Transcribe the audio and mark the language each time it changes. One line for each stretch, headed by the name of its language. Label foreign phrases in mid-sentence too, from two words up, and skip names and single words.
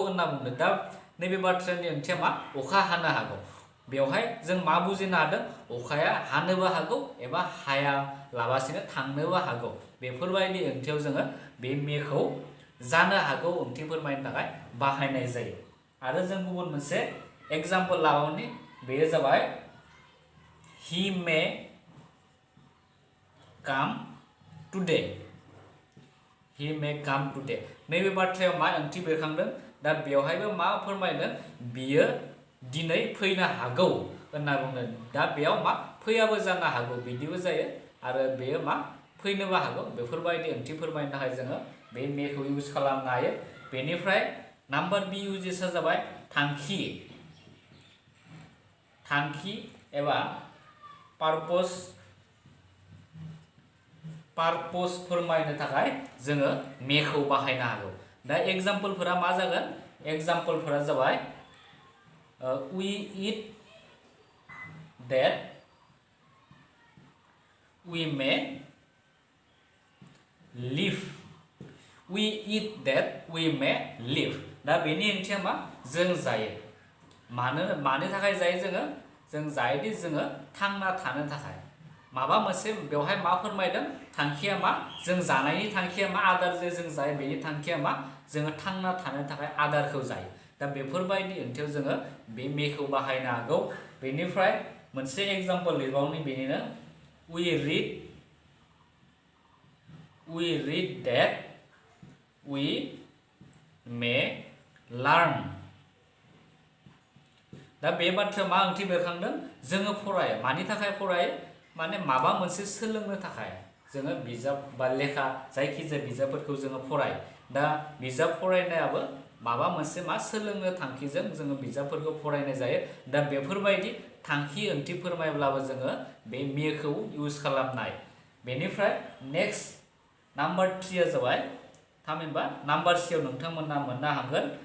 Bodo: होनना बुंदों दा नैबे बाथ्रानि ओंथिया मा अखा हानो हागौ बेवहाय जों मा बुजिनो हादों अखाया हानोबो हागौ एबा हाया लाबासिनो थांनोबो हागौ बेफोरबायदि ओंथियाव जोङो बे मेखौ जानो हागौ ओंथि फोरमायनो थाखाय बाहायनाय जायो आरो जों गुबुन मोनसे एग्जाम्पल लाबावनि बेयो जाबाय
English: he may come today he may come today
Bodo: नैबे बाथ्रायाव मा ओंथि बेरखांदों दा बेवहायबो मा फोरमायदों बियो दिनै फैनो हागौ होनना बुंदों दा बेयाव मा फैयाबो जानो हागौ बिदिबो जायो आरो बेयो मा फैनोबो हागौ बेफोरबायदि ओंथि फोरमायनो थाखाय जोङो बे मेखौ इउज खालामनो हायो बेनिफ्राय
English: number B
Bodo: इउजेसआ जाबाय थांखि एबा पारपस फोरमायनो थाखाय जोङो मेखौ बाहायनो हागौ दा एग्जाम्पलफोरा मा जागोन एग्जाम्पलफोरा जाबाय
English: we eat that we may live we eat that we may live
Bodo: दा बेनि ओंथिया मा जों जायो मानो थाखाय जायो जों जायोदि जोङो थांना थानो थाखाय माबा मोनसे बेवहाय मा फोरमायदों थांखिया मा जों जानायनि थांखिया मा आदार जे जों जायो बेनि थांखिया मा जोङो थांना थानो थाखाय आदारखौ जायो दा बेफोरबायदि ओंथियाव जोङो बे मेखौ बाहायनो हागौ बेनिफ्राय मोनसे एग्जाम्पल लिरबावनि बेनिनो we
English: read that we may learn
Bodo: दा बे बाथ्रायाव मा ओंथि बेरखांदों जोङो फरायो मानि थाखाय फरायो माने माबा मोनसे सोलोंनो थाखाय जोङो बिजाब बा लेखा जायखिजाया बिजाबफोरखौ जोङो फरायो दा बिजाब फरायनायाबो माबा मोनसे मा सोलोंनो थांखिजों जोङो बिजाबफोरखौ फरायनाय जायो दा बेफोरबायदि थांखि ओंथि फोरमायब्लाबो जोङो बे मेखौ इउज खालामनाय बेनिफ्राय
English: next number
Bodo: 3 आ जाबाय थामहिनबा नाम्बार सीआव नोंथांमोना मोननो हागोन